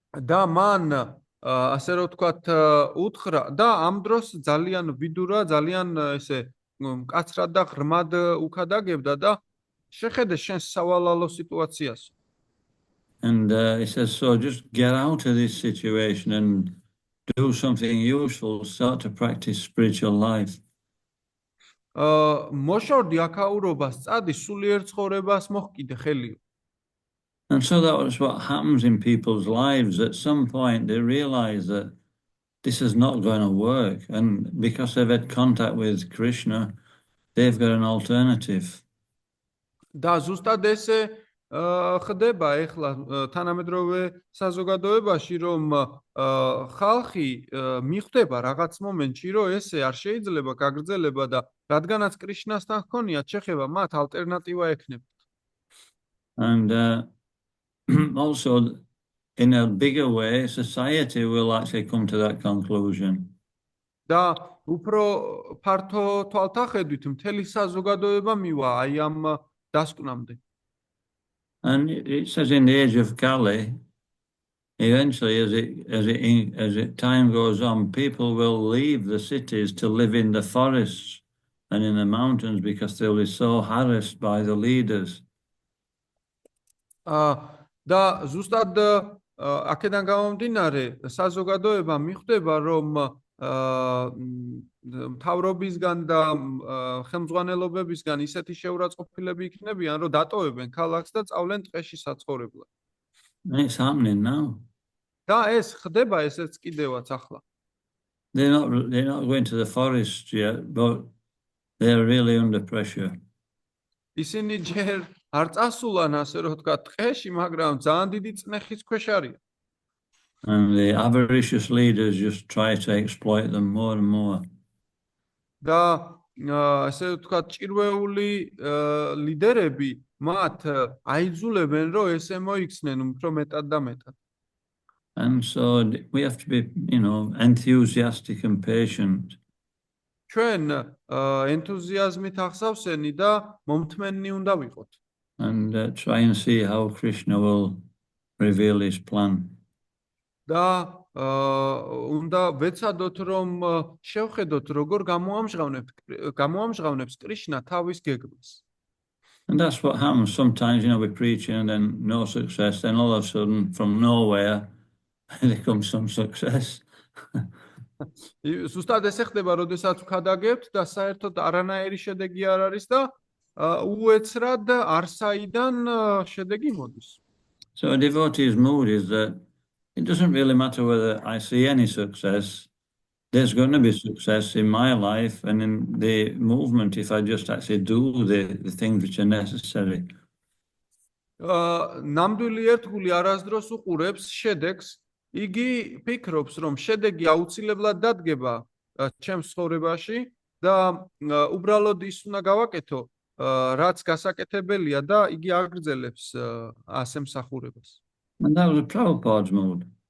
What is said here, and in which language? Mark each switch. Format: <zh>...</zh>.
<ka>და მან ასე რომ ვთქვათ უთხრა და ამ დროს ძალიან ვიდურა ძალიან ესე მკაცრად და ღრმად უკადაგებდა და შეხედე შენ სავალალო სიტუაციას.</ka> <en>And he says, so just get out of this situation and do something useful, start to practice spiritual life.</en> <ka>მოშორდი აქაურობას, წადი სულიერ ცხოვრებას მოჰკიდე ხელიო.</ka> <en>And so that was what happens in people's lives. At some point, they realize that this is not going to work. And because they've had contact with Krishna, they've got an alternative.</en> <ka>და ზუსტად ესე ხდება ეხლა თანამედროვე საზოგადოებაში, რომ ხალხი მიხვდება რაღაც მომენტში, რომ ესე არ შეიძლება გაგრძელება და რადგანაც კრიშნასთან ჰქონიათ შეხება, მათ ალტერნატივა ექნებათ.</ka> <en>And also, in a bigger way, society will actually come to that conclusion.</en> <ka>და უფრო ფართო თვალთახედვით მთელი საზოგადოება მივა აი ამ დასკვნამდე.</ka> <en>And it says in the age of Kali, eventually, as time goes on, people will leave the cities to live in the forests and in the mountains because they'll be so harassed by the leaders.</en> <ka>და ზუსტად აქედან გამომდინარე საზოგადოება მიხვდება, რომ მთავრობისგან და ხელმძღვანელობებისგან ისეთი შეურაცხყოფილები იქნებიან, რომ დატოვებენ ქალაქს და წავლენ ტყეში საცხოვრებლად.</ka> <en>It's happening now.</en> <ka>და ეს ხდება ესეც კიდევაც ახლა.</ka> <en>They're not going to the forest yet, but they're really under pressure.</en> <ka>ისინი ჯერ არ წასულან ასე რომ ვთქვა ტყეში, მაგრამ ძალიან დიდი წნეხის ქვეშ არიან.</ka> <en>And the avaricious leaders just try to exploit them more and more.</en> <ka>და ასე ვთქვა ჭირვეული ლიდერები მათ აიძულებენ, რომ ესე მოიქცნენ უფრო მეტად და მეტად.</ka> <en>And so we have to be, enthusiastic and patient.</en> <ka>ჩვენ ენთუზიაზმით ახსავსენი და მომთმენნი უნდა ვიყოთ.</ka> <en>And try and see how Krishna will reveal his plan.</en> <ka>და უნდა ვეცადოთ, რომ შევხედოთ, როგორ გამოამჟღავნებს კრიშნა თავის გეგმას.</ka> <en>And that's what happens sometimes, we're preaching and then no success, then all of a sudden from nowhere there comes some success.</en> <ka>ზუსტად ესე ხდება, როდესაც ვქადაგებთ და საერთოდ არანაირი შედეგი არ არის და უეცრად არსაიდან შედეგი მოდის.</ka> <en>So a devotee's mood is that it doesn't really matter whether I see any success. There's going to be success in my life and in the movement if I just actually do the things which are necessary.</en> <ka>ნამდვილი ერთგული არასდროს უყურებს შედეგს. იგი ფიქრობს, რომ შედეგი აუცილებლად დადგება ჩემს ცხოვრებაში და უბრალოდ ის უნდა გავაკეთო, რაც გასაკეთებელია და იგი აგრძელებს ასე მსახურებას.</ka> <en>And that was Prabhupada's mood.</en>